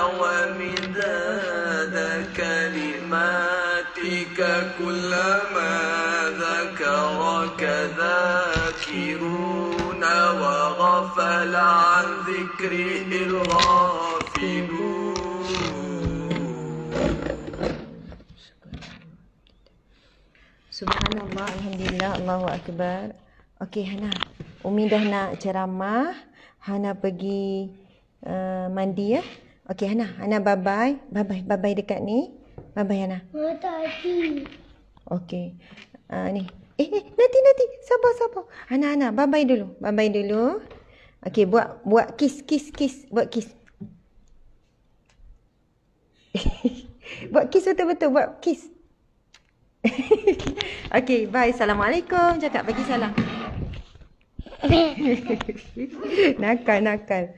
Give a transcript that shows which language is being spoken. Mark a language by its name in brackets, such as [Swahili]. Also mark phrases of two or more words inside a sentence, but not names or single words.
[Arabic] ومداد كلماتك كلما ذكرك ذاكرون وغفل عن ذكره الغافلون. سبحان الله، الحمد لله، الله أكبر. [Malay] Okey Hana, Umi dah nak ceramah. Hana pergi mandi ya. Okey Hana, Hana bye-bye. Bye-bye, bye-bye dekat ni. Bye-bye Hana. Tadi. Okey. Ni. Nanti. Sabar. Hana, bye-bye dulu. Bye-bye dulu. Okey, buat kiss. Buat kiss. Buat kiss betul-betul, buat kiss. Okey, bye. Assalamualaikum. Cakap bagi salam. Nakal.